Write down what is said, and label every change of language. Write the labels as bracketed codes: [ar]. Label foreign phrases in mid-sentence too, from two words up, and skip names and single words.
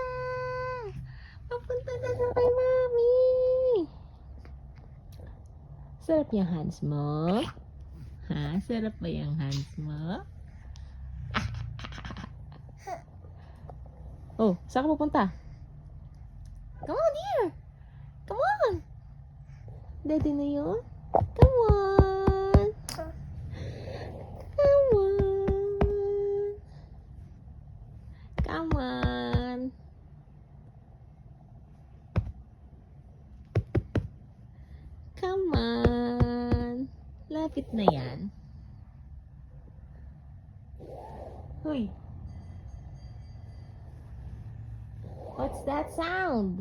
[tl] Papunta na siya kay Mami. Sarap yung hands mo? Ha? Sarap ba yung hands mo? Oh, saan ka pupunta? [en] Come on here. Come on. [tl] Daddy na yun? [en] Come on. Come on. Come on. Come on. [tl] Lapit na yan. Hoy. [en] What's that sound?